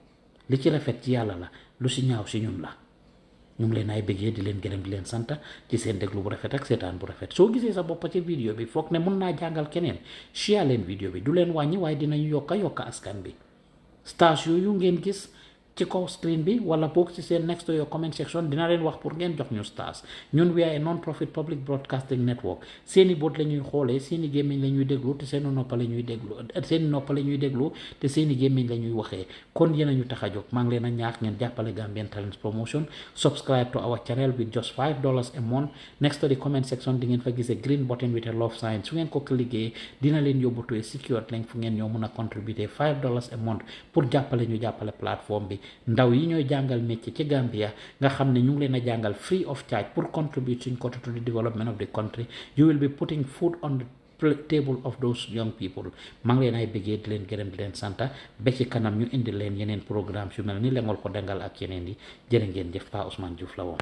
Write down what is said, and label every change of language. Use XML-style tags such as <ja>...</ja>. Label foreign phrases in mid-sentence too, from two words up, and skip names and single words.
<wo>li ci rafet ci yàlla la, lu si ñaaw si ñun la. ñu ngi leen ay bëggee di leen gërëm di leen sant ci seen déglu bu rafet ak seetaan bu rafet. soo gisee sa bopp ci vidéo bi foog ne mun naa jàngal keneen share leen vidéo bi, du leen wàññi waaye dinañu yokka askan bi. stars yooyu ngeen gis ci kaw screen bi wala boog ci seen</wo> <en>next to your comment section</en> <wo>dina leen wax pour ngeen jox ñu stars.</wo> <en>ñun we are a non-profit public broadcasting network.</en> <wo>seeni bot la ñuy xoolee, seeni gémmiñ la ñuy déglu te seeni noppa la ñuy déglu te seeni gémmiñ la ñuy waxee. kon yéen a ñu tax a jóg. maa ngi leen a ñaax ngeen jàppale Gambian Talents Promotion.</wo> <en>Subscribe to our channel with just $5 a month. Next to the comment section</en> <wo>di ngeen fa gisee</wo> <en>green button with a love sign.</en> <wo>su ngeen ko cliquer dina leen yóbbu</wo> <en>to a secured link</en> <wo>fu ngeen ñoo mun a contribuer</wo> <en>$5 a month</en> <wo>pour jàppale ñu jàppale plateforme bi. ndaw yi ñooy jàngal métier ci Gambia nga xam ne ñu ngi leen a jàngal</wo> <en>free of charge</en> <wo>pour contribute suñ côté</wo> <en>to the development of the country. You will be putting food on the table of those young people.</en> <wo>maa ngi leen ay bëggee di leen gërëm di leen santa ba ci kanam ñu indi leen yeneen programme yu mel ni lengol ko dangal ak yeneen yi. jërë ngeen jëf. Pa Ousmane Diouf la woon.</wo>